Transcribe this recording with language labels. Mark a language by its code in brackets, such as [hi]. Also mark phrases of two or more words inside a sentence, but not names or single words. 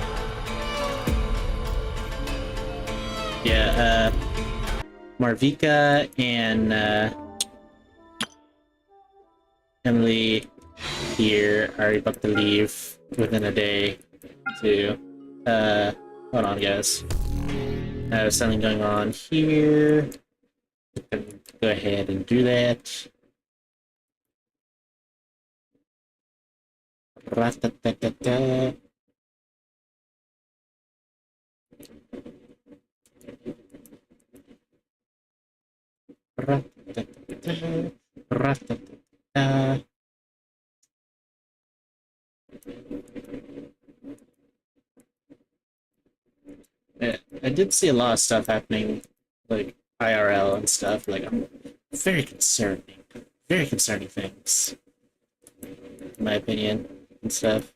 [en] Yeah, Marvika and Emily here are about to leave within a day to hold on, guys. There's something going on here. Go ahead and do that. Ra-ta-ta-ta-ta. Ra-ta-ta-ta. Ra-ta-ta-ta. I did see a lot of stuff happening, like IRL and stuff, like very concerning things, in my opinion, and stuff.